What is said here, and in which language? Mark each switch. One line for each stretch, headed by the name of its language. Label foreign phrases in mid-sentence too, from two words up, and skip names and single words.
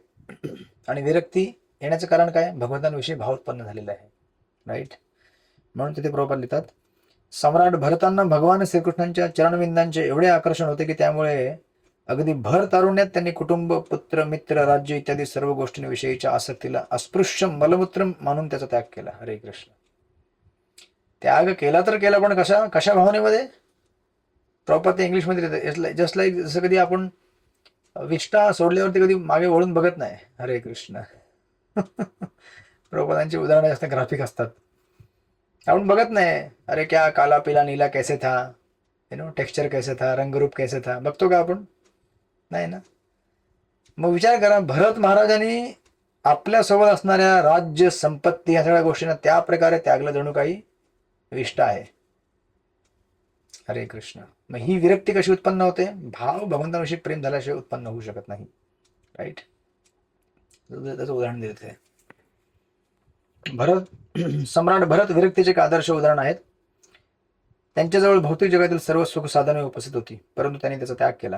Marathi: आणि विरक्ती येण्याचं कारण काय? भगवंतांविषयी भाव उत्पन्न झालेला आहे, राईट? म्हणून तिथे प्रभुपाद लिहितात, सम्राट भरतांना भगवान श्रीकृष्णांच्या चरणविंदांचे एवढे आकर्षण होते की त्यामुळे अगदी भर तारुण्यात त्यांनी कुटुंब, पुत्र, मित्र, राज्य इत्यादी सर्व गोष्टींविषयीच्या आसक्तीला अस्पृश्य मलमूत्र मानून त्याचा त्याग केला. हरे कृष्ण. त्याग केला तर केला, पण कशा कशा भावनेमध्ये? प्रॉपर ते इंग्लिशमध्ये लिहितात,
English: just like
Marathi: जसं कधी आपण विष्ठा सोडल्यावरती कधी मागे वळून बघत नाही. हरे कृष्ण. प्रभुपादांची उदाहरणं जास्त ग्राफिक असतात. आपण बघत नाही,
Hindi: अरे क्या काला पिला नीला कैसे था, टेक्स्चर कैसे था, रंगरूप कैसे था,
Marathi: बघतो का आपण? नाही ना. मग विचार करा, भरत महाराजांनी आपल्यासोबत असणाऱ्या राज्य, संपत्ती, ह्या सगळ्या गोष्टींना त्या प्रकारे त्यागलं जणू काही विष्ठा आहे. हरे कृष्ण. मग ही विरक्ती कशी उत्पन्न होते? भाव भगवंताविषयी प्रेम झाल्याशिवाय उत्पन्न होऊ शकत नाही, राईट? त्याचं उदाहरण देते भरत. सम्राट भरत विरक्तीचे एक आदर्श उदाहरण आहेत. त्यांच्याजवळ भौतिक जगातील सर्व सुख साधने उपस्थित होती, परंतु त्यांनी त्याचा त्याग केला.